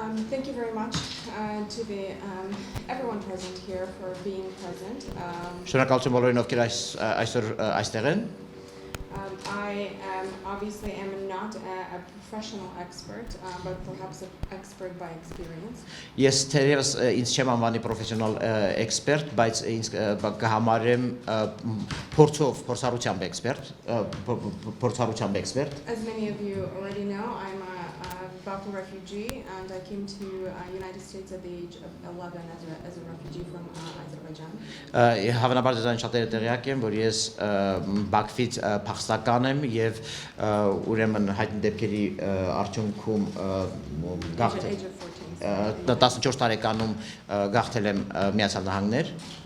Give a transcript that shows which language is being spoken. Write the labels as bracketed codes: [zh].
[en] Thank you very much to everyone present here for being present. [hy] Շնորհակալություն բոլորին, ովքեր այսօր այստեղ են։ [en] I obviously am not a professional expert, but perhaps an expert by experience. [hy] Ես թերևս ինձ չեմ անվանի պրոֆեսիոնալ էքսպերտ, բայց ինձ կհամարեմ փորձառությամբ էքսպերտ։ [en] As many of you already know, I'm a Baku refugee, and I came to United States at the age of 11 as a refugee from Azerbaijan. [hy] Հավանաբար ձեզանից շատերը տեղյակ են, որ ես Բաքվից փախստական եմ եւ ուրեմն հայտնի դեպքերի արդյունքում գաղթել 14 տարեկանում գաղթել եմ Միացյալ Նահանգներ։